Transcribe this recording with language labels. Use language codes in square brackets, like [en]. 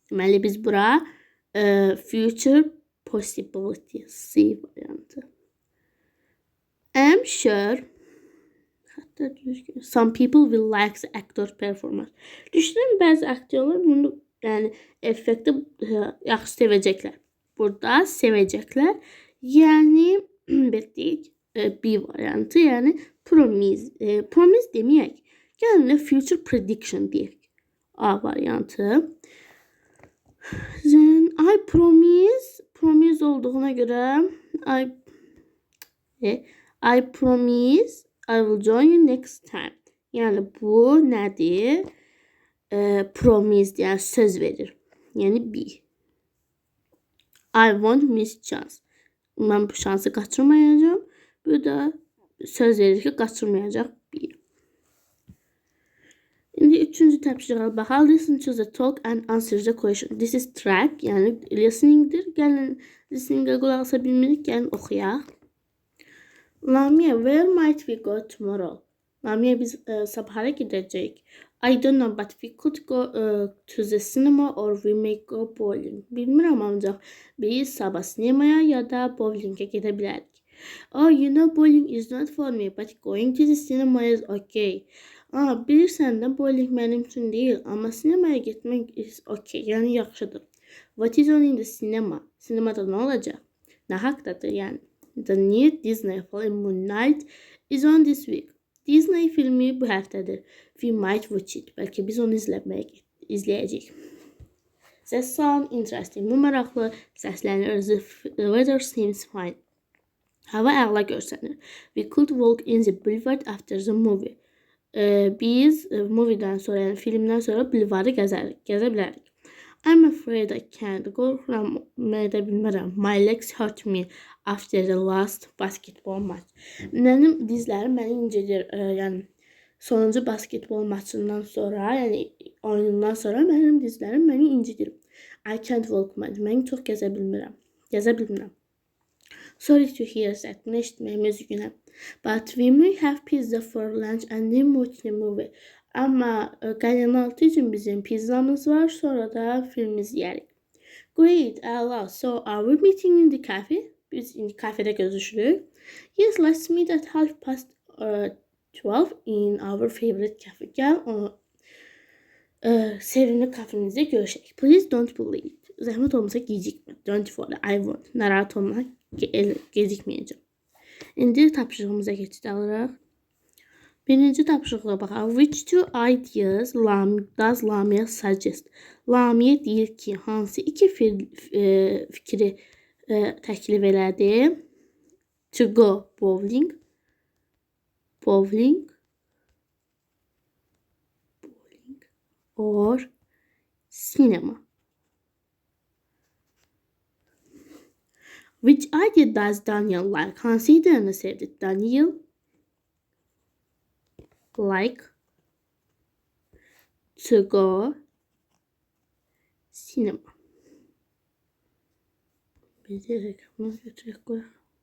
[az] Deməli, biz bura future possibility C variantı. [en] I'm sure some people will like the actor's performance. [az] Düşünün, bəzi aktyorlar bunu yəni effekti yaxşı sevəcəklər. Burada sevəcəklər. Yəni deyək B variantı, yəni promise deməyək. Yəni future prediction deyək. A variantı. [en] Then I promise [az] olduğuna görə [en] I promise I will join you next time. [az] Yəni bu nədir? Promise, yəni söz verir. Yəni B. [en] I won't miss chance. [az] Mən bu şansı qaçırmayacağam. Bu da söz verir ki, qaçırmayacaq B. İndi üçüncü tapşırığa baxaq. [en] Listen to the talk and answer the question. This is track, [az] yəni listeningdir. Gəlin listeningə qulaq asa bilmirik, gəlin oxuyaq. [en] Lamia, where might we go tomorrow? Lamia, [az] biz sabahara gedəcəyik. [en] I don't know, but we could go to the cinema or we may go bowling. [az] Bilmirəm, ancaq biz sabah sinemaya ya da bowlingə gedə bilərik. [en] Oh, you know bowling is not for me, but going to the cinema is okay. [az] Bilirsən də bowling mənim üçün deyil, amma sinemaya getmək [en] is okay, [az] yəni yaxşıdır. [en] What is on in the cinema? [az] Sinemada nə olacaq? Nə haqdadır, yəni? [en] The new Disney film Moon Knight is on this week. [az] Disney filmi bu həftədir. [en] We might watch it. [az] Bəlkə biz onu izləyəcəyik. [en] That sound interesting. [az] Bu maraqlı səslənir. [en] The weather seems fine. [az] Hava əla görsənir. [en] We could walk in the boulevard after the movie. [az] Biz moviedən sonra, yəni filmdən sonra bulvarı gəzə bilərik. [en] I'm afraid I can't. [az] Qorxuram, edə bilmərəm. [en] My legs hurt me after the last basketball match. [az] Mənim dizlərim məni incidir. Yəni sonuncu basketbol maçından sonra, yəni oyunundan sonra mənim dizlərim məni incidir. [en] I can't walk much. [az] Mən çox gəzə bilmirəm. [en] Sorry to hear that. [az] Bunu eşitməyim üzgünəm. [en] But we may have pizza for lunch and then watch the movie. [az] Amma qaynanaltı üçün bizim pizzamız var, sonra da film izləyərik. [en] Great, [az] əla. [en] So are we meeting in the cafe? [az] Biz indi kafedə görüşürük. [en] Yes, let's meet at 12:30 in our favorite cafe. [az] Gəl sevimli kafemizdə görüşək. [en] Please don't be late. [az] Zəhmət olmasa gecikmə. [en] Don't worry, I won't. [az] Narahat olma, gecikməyəcəm. İndi tapşırığımıza keçid alırıq. Birinci tapşırığa baxaq. [en] Which two ideas does Lamia suggest? [az] Lamia deyir ki, hansı iki fikri təklif elədi? [en] To go bowling or cinema. Which idea does Daniel like? [az] Hansı ideyanı sevdi Daniel? [en] Like to go cinema. [tr] Bir de reklamı götürerek koyalım.